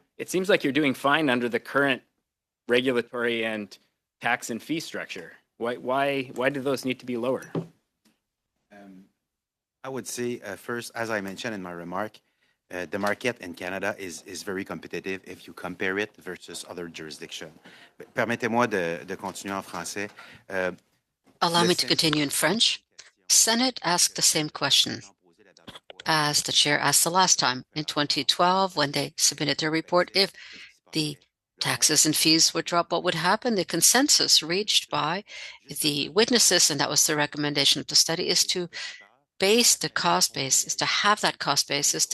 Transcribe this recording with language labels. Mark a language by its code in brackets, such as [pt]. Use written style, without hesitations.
[en] It seems like you're doing fine under the current regulatory and tax and fee structure. Why do those need to be lower? I would say first, as I mentioned in my remark, the market in Canada is very competitive if you compare it versus other jurisdictions. [fr] Permettez-moi de continuer en français. [en] Allow me to continue in French. Senate asked the same question as the chair asked the last time in 2012 when they submitted their report. If the taxes and fees would drop, what would happen? The consensus reached by the witnesses, and that was the recommendation of the study, is to base the cost basis, to have that cost basis.